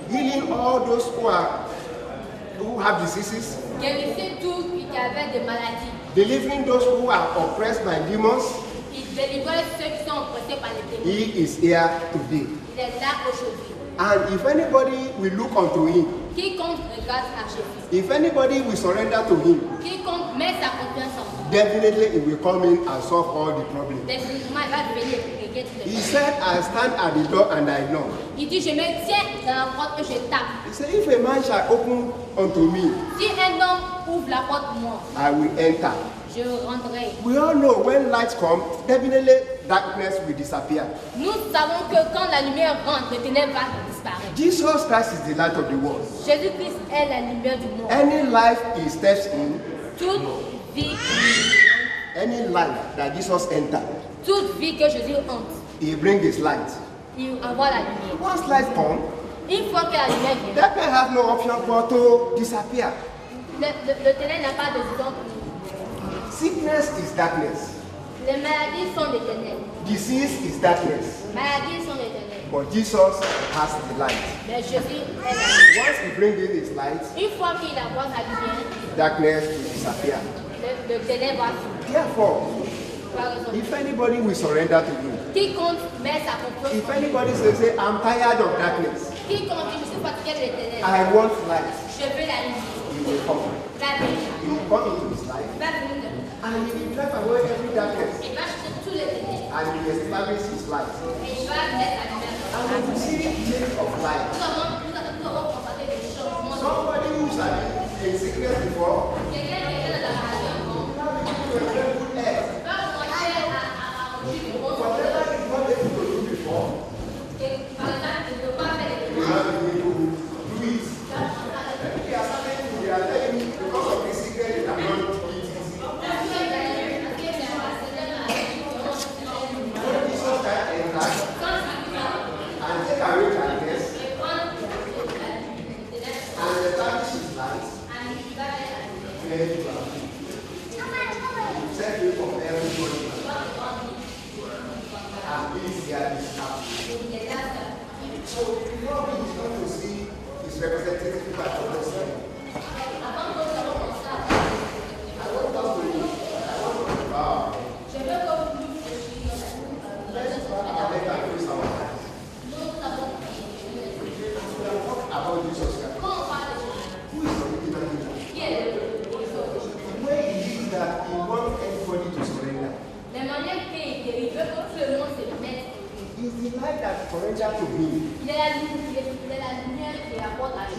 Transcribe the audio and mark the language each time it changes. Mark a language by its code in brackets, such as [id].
[en] healing all those who have diseases, [fr] guérissait tous qui avaient des maladies. [en] delivering those who are oppressed by demons, [fr] Il délivrait ceux qui sont oppressés par les démons. [en] he is here today. [fr] Il est là aujourd'hui. [en] And if anybody will look unto him, [fr] Quiconque regarde à Jésus, [en] if anybody will surrender to him, [fr] quiconque met sa confiance en lui, [en] definitely he will come in and solve all the problems. [fr] définitivement il va venir et régler tous les [en] He [fr] problèmes. [en] said, I stand at the door and I knock. [fr] Il dit, je me tiens dans la porte et je tape. [en] He said, if a man shall open unto me, [fr] Si un homme ouvre la porte pour moi, [en] I will enter. [fr] je rentrerai. [en] We all know when lights come, definitely darkness will disappear. [fr] Nous savons que quand la lumière rentre, le ténèbre va disparaître. [en] Jesus Christ is the light of the world. [fr] Jésus-Christ est la lumière du monde. [en] Any life he steps in, [fr] Toute vie, [en] any life that Jesus entered, [fr] toute vie que Jésus entre, [en] he brings his light. [fr] il envoie la lumière. [en] Once light comes, [fr] Une fois que la lumière vient, [en] darkness have no option but to disappear. [fr] le ténèbre n'a pas de raison. [en] Sickness is darkness. [fr] Les maladies sont des ténèbres. [en] Disease is darkness. [fr] Maladies sont des ténèbres. [en] But Jesus has the light. [fr] Mais Jésus est la lumière. [en] Once he brings in his light, [fr] Une fois qu'il envoie sa lumière, [en] darkness will disappear. [fr] le ténèbre va fuir. [en] Therefore, [fr] Par raison. [en] if anybody will surrender to you, [fr] Quiconque met sa confiance [en] if [fr] en lui, [en] anybody says, say, I'm tired of darkness, [fr] quiconque dit, je suis fatigué des ténèbres, [en] I want light, [fr] je veux la lumière, [en] he will come. [fr] va venir. [en] He will come into his life [fr] Va venir. [en] and he will drive away every darkness [fr] Il va chercher tous les ténèbres. [en] and he will establish his light. [fr] Et il va mettre la lumière. [en] And we will see change of life. [fr] Nous avons constaté des changements. [en] Somebody who's in sickness before, [fr] Quelqu'un qui est dans la maladie avant, [en] to a very good health. [fr] va commencer à manger du bon. [en] Whatever is not able to do before, [fr] Et par exemple, il ne peut pas faire les [en] we have been able to do it. They are starting to, they are telling me because of this sickness, they cannot eat it. When Jesus Christ entered and take away darkness and establish his light, then you are free. You set free from everybody. And please hear this out. So before we is going to see his representative people at the side, I want us to bow. Let's bow our head and close our eyes. We are talking about Jesus Christ. Who is the original leader? The way he is that he wants everybody to surrender. [fr] La manière qu'il veut que tout le monde se mette. [en] He's the light that surrender to him. [fr] Il est la lumière qui apporte à lui.